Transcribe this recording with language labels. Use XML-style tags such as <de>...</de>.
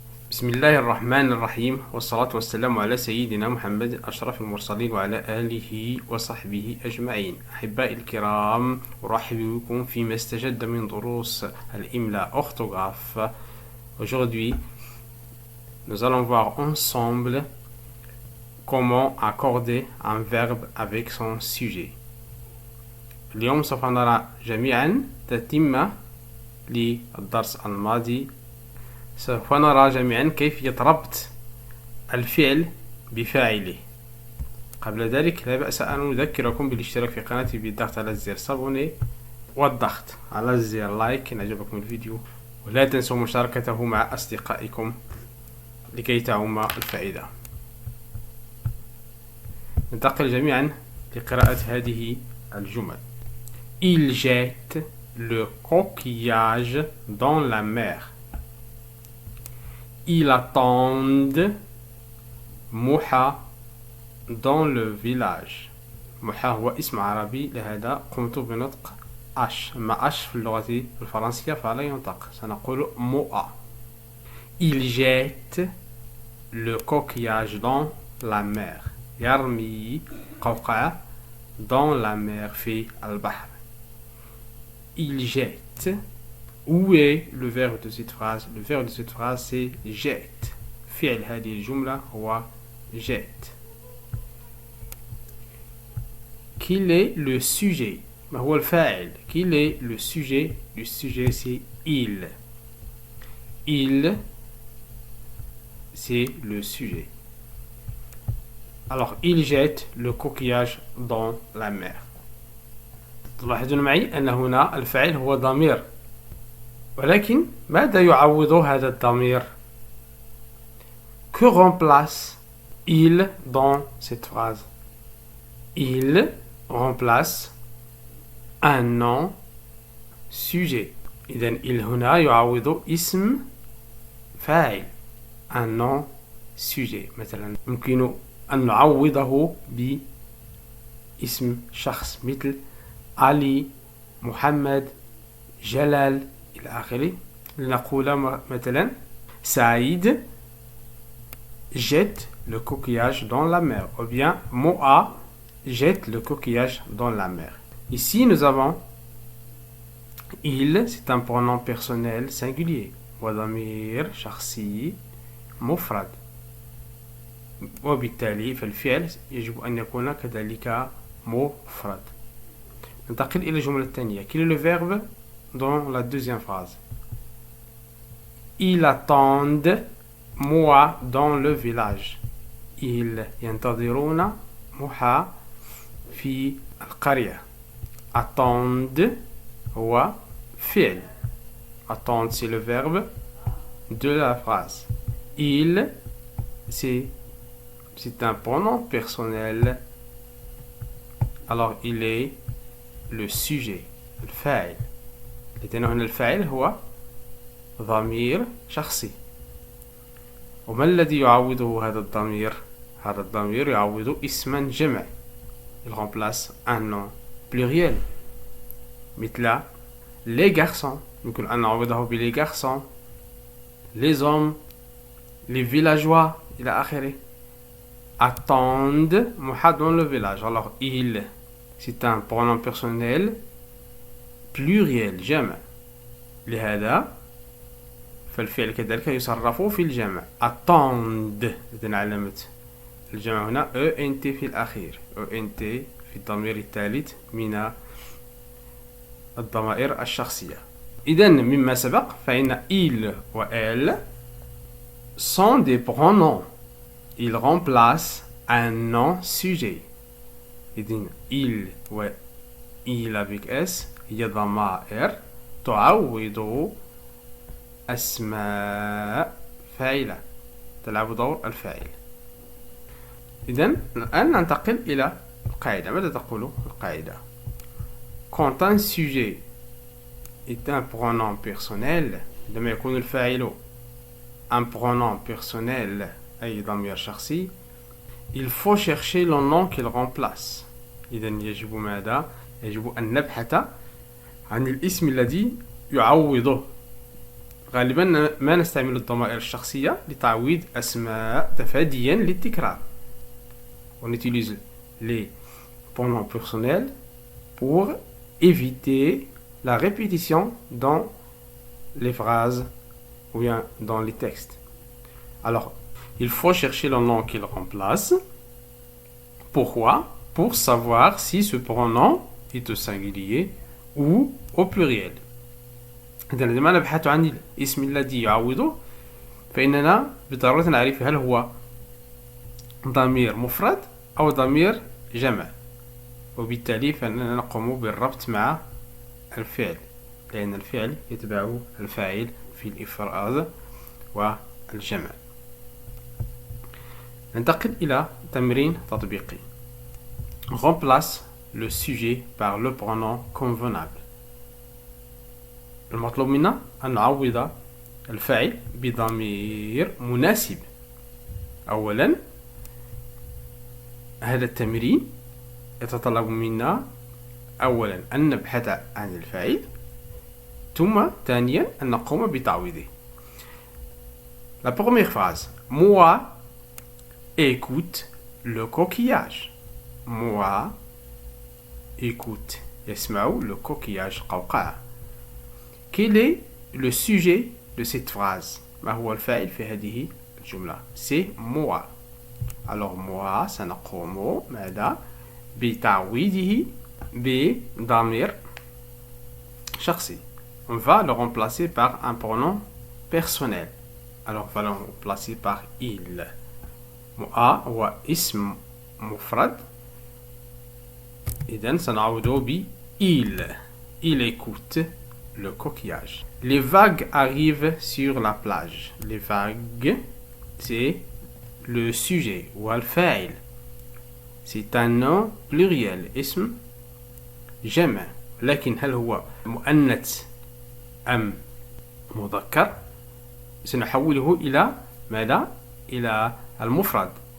<ar>بسم الله الرحمن الرحيم والصلاة والسلام على سيدنا محمد أشرف المرسلين وعلى آله وصحبه أجمعين. أحبائي الكرام، أرحب بكم فيما استجد من دروس الإملاء orthographe.</ar> <fr>Aujourd'hui, nous allons voir ensemble comment accorder un verbe avec son sujet.</fr> <ar>اليوم سوف نرى جميعا تتمة للدرس الماضي. سوف نرى جميعا كيفية ربط الفعل بفاعله. قبل ذلك لا بأس أن نذكركم بالاشتراك في قناتي بالضغط على زر صابوني والضغط على زر لايك إن عجبكم الفيديو، ولا تنسوا مشاركته مع أصدقائكم لكي تعم الفائدة. ننتقل جميعا لقراءة هذه الجمل.</ar> <fr>Il jette le coquillage dans la mer. Ils attendent Moha dans le village.</fr> <ar>Moha هو اسم عربي، لهذا قمت بنطق أش. أما أش في اللغة الفرنسية فلا ينطق، سنقول موأ.</ar> <fr>Il jette le coquillage dans la mer.</fr> <ar>يرمي قوقعة</ar> <fr>dans la mer</fr> <ar>في البحر.</ar> <fr>Il jette. Où est le verbe de cette phrase? Le verbe de cette phrase c'est jette.</fr> <ar>فعل هذه الجملة هو jette.</ar> <fr>Quel est le sujet?</fr> <ar>ما هو الفاعل؟</ar> <fr>Quel est le sujet? Le sujet c'est il. Il c'est le sujet. Alors il jette le coquillage dans la mer.</fr> <ar>تلاحظون معي أن هنا الفاعل هو ضمير، ولكن ماذا يعوض هذا الضمير؟</ar> <fr>Que remplace il dans cette phrase? Il remplace un nom sujet.</fr> <ar>إذن il هنا يعوض اسم فاعل،</ar> <fr>un nom sujet.</fr> <ar>مثلا يمكن أن نعوضه باسم شخص مثل علي، محمد، جلال إلى آخره. لنقول مثلا سعيد</ar> <fr>jette le coquillage dans la mer, ou bien Moa jette le coquillage dans la mer. Ici nous avons il, c'est un pronom personnel singulier.</fr> <ar>وضمير شخصي مفرد، وبالتالي فالفعل يجب أن يكون كذلك مفرد. ننتقل إلى الجملة الثانية.</ar> <fr>Quel est le verbe dans la deuxième phrase? Ils attendent moi dans le village.</fr> <ar>Ils ينتظرون موحى في القرية. Attendre هو فعل.</ar> <fr>Attendre c'est le verbe de la phrase. Il c'est un pronom personnel. Alors il est le sujet الفاعل.</fr> <ar>لأن هنا الفاعل هو ضمير شخصي. وما الذي يعوضه هذا الضمير؟ هذا الضمير يعوض اسما جمع.</ar> <fr>Il remplace un nom pluriel مثل les garçons.</fr> <ar>يمكن أن نعوضه بلي garçons،</ar> <fr>les hommes، les villageois</fr> <ar>إلى آخره.</ar> <fr>Attendent Moha dans le village. Alors il c'est un pronom personnel pluriel</fr> <ar>جمع، لهذا فالفعل كذلك يصرف في الجمع. attend إذن علامة الجمع هنا ENT في الأخير، ENT في الضمير الثالث من الضمائر الشخصية. إذن مما سبق فإن il و elle</ar> <fr>sont des pronoms. Ils remplacent un nom sujet.</fr> <ar>إذن il و il avec s هي ضمائر تعوض أسماء فاعلة، تلعب دور الفاعل. إذن الآن ننتقل إلى القاعدة. ماذا تقول القاعدة؟</ar> <fr>Quand un sujet est un pronom personnel،</fr> <ar>عندما يكون الفاعل</ar> <fr>un pronom personnel</fr> <ar>أي ضمير شخصي،</ar> <fr>il faut chercher le nom qu'il remplace.</fr> <ar>إذن يجب ماذا؟ يجب أن نبحث عن الاسم الذي يعوضه. غالبا ما نستعمل الضمائر الشخصية لتعويض أسماء تفاديا للتكرار.</ar> <fr>On utilise les pronoms personnels pour éviter la répétition dans les phrases ou bien dans les textes. Alors, il faut chercher le nom qu'il remplace. Pourquoi? Pour savoir si ce pronom est au singulier ou au pluriel.</fr> <ar>إذا عندما نبحث عن الاسم الذي يعوضه فإننا بالضرورة نعرف هل هو ضمير مفرد أو ضمير جمع، وبالتالي فإننا نقوم بالربط مع الفعل، لأن الفعل يتبع الفاعل في الإفراد والجمع. ننتقل إلى تمرين تطبيقي.</ar> <fr>Remplace le sujet par le pronom convenable.</fr> <ar>المطلوب منا أن نعوض الفاعل بضمير مناسب. أولا هذا التمرين يتطلب منا أولا أن نبحث عن الفاعل، ثم ثانيا أن نقوم بتعويضه.</ar> <fr>La première phrase. Moi écoute le coquillage. Moi écoute يسمع le coquillage قوقعة. Quel est le sujet de cette phrase?</fr> <ar>ما هو الفاعل في هذه الجملة؟</ar> <fr>C'est moi. Alors moi</fr> <ar>سنقوم ماذا؟ بتعويضه بضمير شخصي.</ar> <fr>On va le remplacer par un pronom personnel. Alors on va le remplacer par il.</fr> <ar>moi هو اسم مفرد، إذن سنعوضه ب il.</ar> <fr>Il écoute le coquillage. Les vagues arrivent sur la plage. Les vagues, c'est le sujet ou الفاعل. C'est un nom pluriel</fr> <ar>اسم جمع، لكن هل هو مؤنث أم مذكر؟ سنحوله إلى ماذا؟ إلى المفرد.</ar>